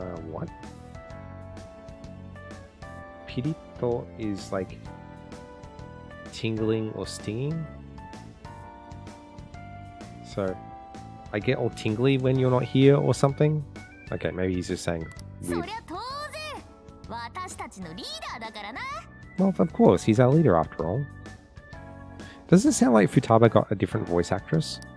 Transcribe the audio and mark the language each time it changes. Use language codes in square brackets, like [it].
[en] What? Pirito is like tingling or stinging. So I get all tingly when you're not here or something. Okay, maybe he's just saying [ja] そ [en] weird. [ja] りゃ当然、私たちのリーダーだからな。 [en] Well, of course, he's our leader after all. Does it sound like Futaba got a different voice actress?